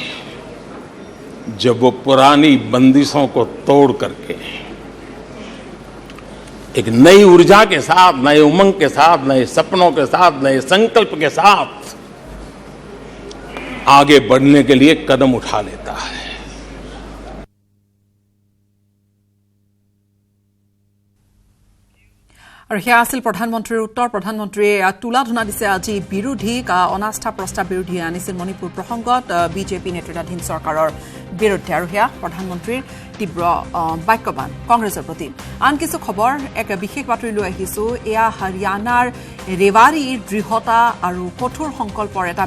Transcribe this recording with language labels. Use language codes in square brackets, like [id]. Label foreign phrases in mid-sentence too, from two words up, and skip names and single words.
[hi] जब वो पुरानी बंदिशों को तोड़ करके एक नई ऊर्जा के साथ, नए उमंग के साथ, नए सपनों के साथ, नए संकल्प के साथ आगे बढ़ने के लिए कदम उठा लेता है। [as] और সেয়া আছিল প্ৰধানমন্ত্ৰীৰ উত্তৰ। প্ৰধানমন্ত্ৰীয়ে তুলা ধুনা দিছে আজি বিৰোধীক অনাস্থা প্ৰস্তাৱ বিৰোধীয়ে আনিছিল মণিপুৰ প্ৰসংগত বিজেপি নেতৃত্বাধীন চৰকাৰৰ বিৰুদ্ধে আৰু হেয়া প্ৰধানমন্ত্ৰীৰ তীব্ৰ বাক্যবান কংগ্ৰেছৰ প্ৰতি আন কিছু খবৰ এক বিশেষ বাতৰি লৈ আহিছো এয়া হাৰিয়ানাৰ ৰেৱাৰীৰ দৃঢ়তা আৰু কঠোৰ সংকল্পৰ এটা